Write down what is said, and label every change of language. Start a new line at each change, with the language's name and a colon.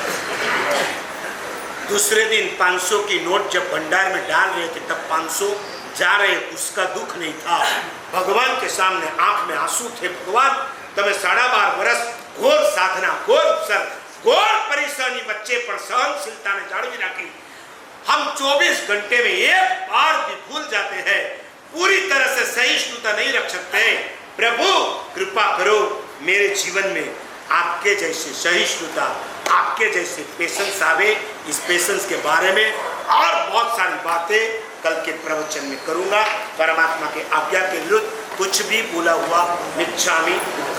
Hindi: दूसरे दिन 500 की नोट जब भंडार में डाल रहे थे तब 500 जा रहे. उसका दुख नहीं था. भगवान के सामने आंख में आंसू थे.
Gujarati: भगवान તમે 12.5 વર્ષ ઘોર સાધના, ઘોર ઉપસર્ગ, ઘોર પરિશ્રમની વચ્ચે પણ સહનशीलताને જાળવી રાખી.
Hindi: हम 24 घंटे में एक बार भी भूल जाते हैं, पूरी तरह से सहिष्णुता नहीं रख सकते. प्रभु कृपा करो मेरे जीवन में आपके जैसे सहिष्णुता, आपके जैसे पेशेंस आवे. इस पेशेंस के बारे में और बहुत सारी बातें कल के प्रवचन में करूंगा. परमात्मा के आज्ञा के विरुद्ध कुछ भी बोला हुआ मिच्छामि